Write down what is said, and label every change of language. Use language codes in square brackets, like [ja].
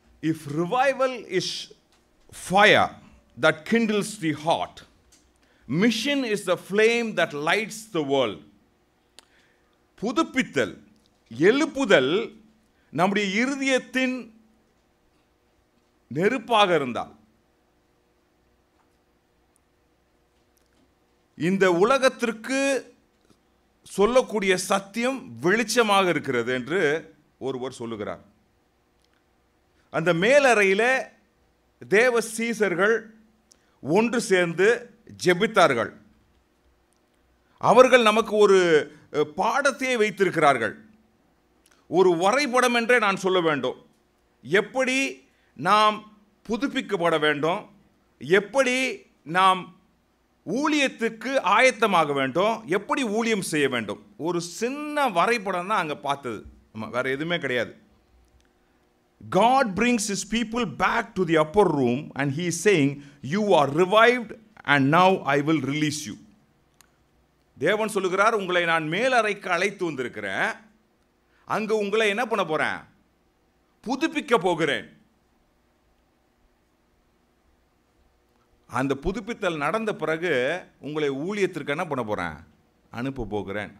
[en] If revival is fire that kindles the heart, mission is the flame that lights the world. [ta] புதுப்பித்தல், எழுப்புதல் நம்முடைய இருதயத்தின் நெருப்பாக இருந்தால் இந்த உலகத்திற்கு சொல்லக்கூடிய சத்தியம் வெளிச்சமாக இருக்கிறது என்று ஒருவர் சொல்லுகிறார். அந்த மேலறையில் தேவ சீசர்கள் ஒன்று சேர்ந்து ஜெபித்தார்கள். அவர்கள் நமக்கு ஒரு பாடத்தையே வைத்திருக்கிறார்கள். ஒரு வரைபடம் என்றே நான் சொல்ல வேண்டும். எப்படி நாம் புதுப்பிக்கப்பட வேண்டும், எப்படி நாம் ஊழியத்துக்கு ஆயத்தமாக வேண்டும், எப்படி ஊழியம் செய்ய வேண்டும், ஒரு சின்ன வரைபடம் தான் அங்கே பார்த்தது. வேற எதுவுமே கிடையாது. [en] God brings his people back to the upper room and he is saying, you are revived and now I will release you. [ta] தேவன் சொல்லுகிறார், உங்களை நான் மேலறைக்கு அழைத்து வந்திருக்கிறேன், அங்கு உங்களை என்ன பண்ண போறேன், புதுப்பிக்க போகிறேன். அந்த புதுப்பித்தல் நடந்த பிறகு உங்களை ஊழியத்திற்கு என்ன பண்ண போறேன், அனுப்ப போகிறேன்.